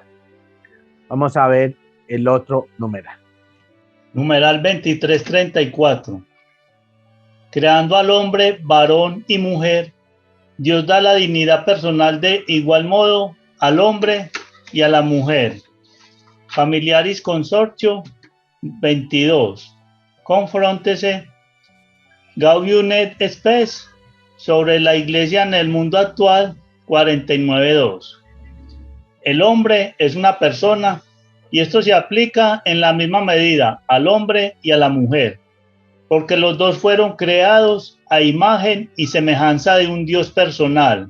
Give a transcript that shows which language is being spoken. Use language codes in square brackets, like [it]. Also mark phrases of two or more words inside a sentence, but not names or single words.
[es] Vamos a ver el otro numeral. Numeral 2334. Creando al hombre varón y mujer, Dios da la dignidad personal de igual modo al hombre y a la mujer. Familiaris Consortio 22. Confróntese. Gaudium et Spes sobre la iglesia en el mundo actual 49.2. El hombre es una persona y esto se aplica en la misma medida al hombre y a la mujer, porque los dos fueron creados a imagen y semejanza de un Dios personal.